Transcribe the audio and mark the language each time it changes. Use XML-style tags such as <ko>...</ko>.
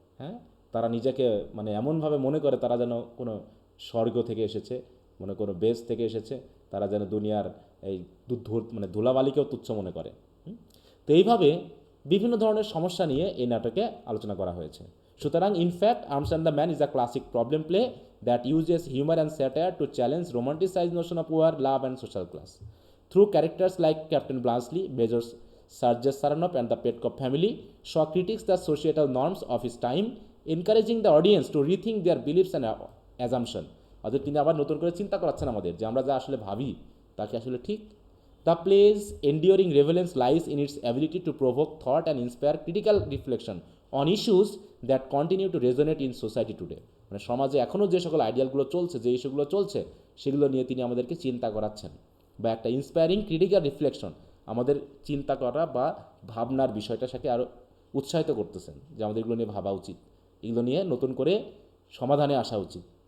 <bn>হ্যাঁ, তারা নিজেকে মানে এমনভাবে মনে করে তারা যেন কোনো স্বর্গ থেকে এসেছে, মনে কোনো বেস থেকে এসেছে, তারা যেন দুনিয়ার এই মানে ধুলাবালিকেও তুচ্ছ মনে করে। তো এইভাবে বিভিন্ন ধরনের সমস্যা নিয়ে এই নাটকে আলোচনা করা হয়েছে।</bn> <en>সুতরাং in fact arms and the man is a classic problem play that uses humor and satire to challenge romanticized notion of war, love and social class. Through characters like Captain Blanchely, Major Sergius Saranov and the Petkov family, Shaw critiques the societal norms of his time, encouraging the audience to rethink their beliefs and assumption.</en> <bn>অর্থাৎ তিনি আবার নতুন করে চিন্তা করাচ্ছেন আমাদের যে আমরা যা আসলে ভাবি তা কি আসলে ঠিক।</bn> <en>The play's enduring relevance lies in its ability to provoke thought and inspire critical reflection on issues that continue to resonate in society today.</en> <bn>মানে সমাজে এখনও যে সকল আইডিয়ালগুলো চলছে, যে ইস্যুগুলো চলছে, সেগুলো নিয়ে তিনি আমাদেরকে চিন্তা করাচ্ছেন, বা একটা ইন্সপায়ারিং ক্রিটিক্যাল রিফ্লেকশন আমাদের চিন্তা করা বা ভাবনার বিষয়টাকে আরও উৎসাহিত করতেছেন যে আমাদের এগুলো নিয়ে ভাবা উচিত, এগুলো নিয়ে নতুন করে সমাধানে আসা উচিত।</bn>